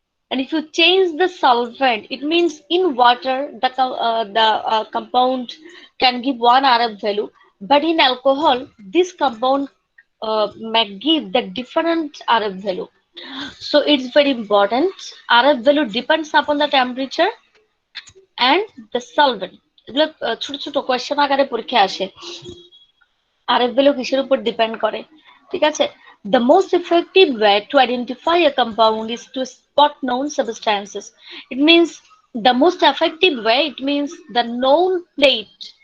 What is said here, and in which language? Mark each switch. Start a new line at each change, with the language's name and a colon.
English: And if you change the solvent, it means in water the compound can give one RF value, but in alcohol this compound may give the different RF value. So it's very important. RF value depends upon the temperature and the solvent.
Bangla: এগুলো ছোট ছোট question আকারে পরীক্ষা আসে। RF value কিসের উপর depend করে, ঠিক আছে?
English: The most effective way to identify a compound is to spot known substances. It means the most effective way, it means the known plate.